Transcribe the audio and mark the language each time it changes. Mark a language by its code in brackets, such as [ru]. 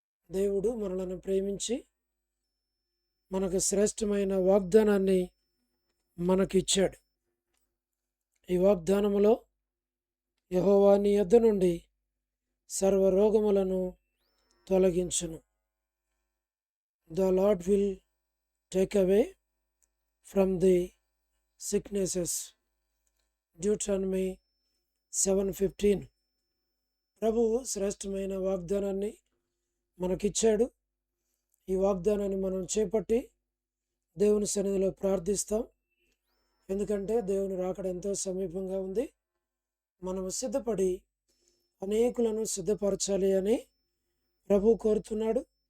[te] దేవుడు మనలను ప్రేమించి మనకు శ్రేష్టమైన వాగ్దానాన్ని మనకిచ్చాడు. ఈ వాగ్దానములో యెహోవా నీ యొద్ద నుండి సర్వ రోగములను తొలగించును. [en] The Lord will take away from the sicknesses. Deuteronomy 7:15. [te] ప్రభువు శ్రేష్టమైన వాగ్దానాన్ని మనకిచ్చాడు. ఈ వాగ్దానాన్ని మనం చేపట్టి దేవుని సన్నిధిలో ప్రార్థిస్తాం. ఎందుకంటే దేవుని రాకడ ఎంతో సమీపంగా ఉంది. మనము సిద్ధపడి అనేకులను సిద్ధపరచాలి అని ప్రభు కోరుతున్నాడు.